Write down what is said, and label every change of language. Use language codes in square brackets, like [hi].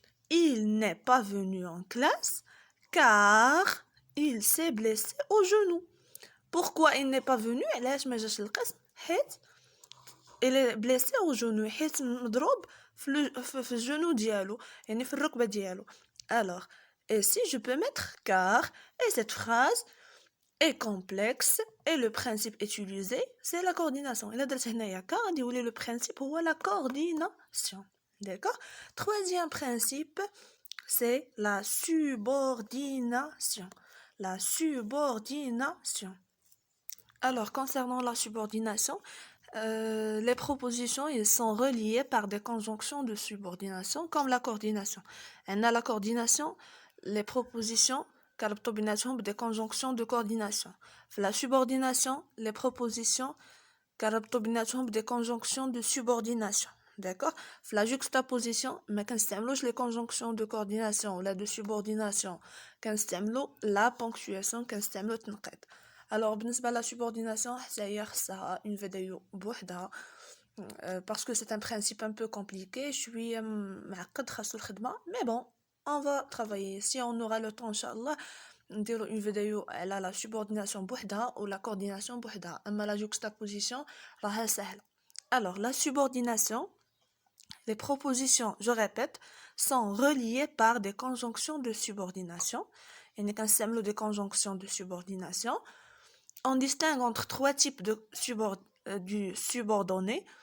[fr] Il n'est pas venu en classe car il s'est blessé au genou. Pourquoi il n'est pas venu? Il est blessé au genou. [ar] حيت مضروب في الجنو ديالو يعني في الركبة ديالو. [fr] Alors, ici je peux mettre car et cette phrase est complexe et le principe utilisé c'est la coordination. [ar] إلا درت هنايا car غادي يولي le principe هو la coordination. [fr] D'accord? Troisième principe, c'est la subordination. la subordination. Alors, concernant la subordination, les propositions ils sont reliées par des conjonctions de subordination comme la coordination. On a la coordination, les propositions [ar] كيربطوا [fr] des conjonctions de coordination. La subordination, les propositions [ar] كيربطوا [fr] des conjonctions de subordination. D'accord? La juxtaposition, mais [ar] كنستعملوش [fr] les conjonctions de coordination ou la de subordination. [ar] كنستعملو la ponctuation, كنستعملو التنقيط. [fr] Alors, [ar] بالنسبة [fr] la subordination, ça une vidéo [ar] بوحدها [fr] parce que c'est un principe un peu compliqué. Je suis [ar] معقد خاصو الخدمة, [fr] mais bon, on va travailler. Si on aura le temps, Inch'Allah, [ar] نديرو [fr] une vidéo على la subordination بوحدها ou la coordination بوحدها. [ar] أما la juxtaposition راها سهلة. [fr] Alors, la subordination, les propositions, je répète, sont reliées par des conjonctions de subordination. Il n'y a qu'un des conjonctions de subordination. On distingue entre trois types de du subordonné.